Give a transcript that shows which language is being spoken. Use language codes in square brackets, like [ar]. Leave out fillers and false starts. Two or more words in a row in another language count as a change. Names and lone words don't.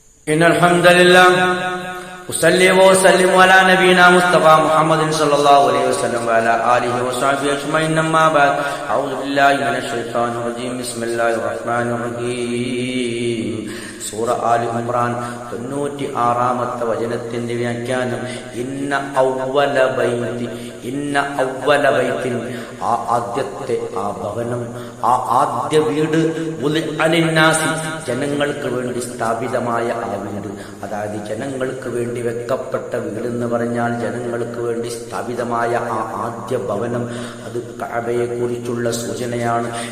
[ar] إن الحمد لله أصلي وأسلم على نبينا مصطفى محمد صلى الله عليه وسلم وعلى آله وصحبه أجمعين أما بعد أعوذ بالله من الشيطان الرجيم بسم الله الرحمن الرحيم [ml] സൂറ ആലി ഇംറാൻ 96-ാമത്തെ വചനത്തിന്റെ വ്യാഖ്യാനം ഇന്ന [ar] أول بيت [ml] ആ ആദ്യത്തെ ആ ഭവനം ആ ആദ്യ വീട് അലിന്നാസി ജനങ്ങൾക്ക് വേണ്ടി സ്ഥാപിതമായ ആ വീട്, അതായത് ജനങ്ങൾക്ക് വേണ്ടി വെക്കപ്പെട്ട വീട് എന്ന് പറഞ്ഞാൽ ജനങ്ങൾക്ക് വേണ്ടി സ്ഥാപിതമായ ആ ആദ്യ ഭവനം, അത് കഅബയെ കുറിച്ചുള്ള സൂചനയാണ്.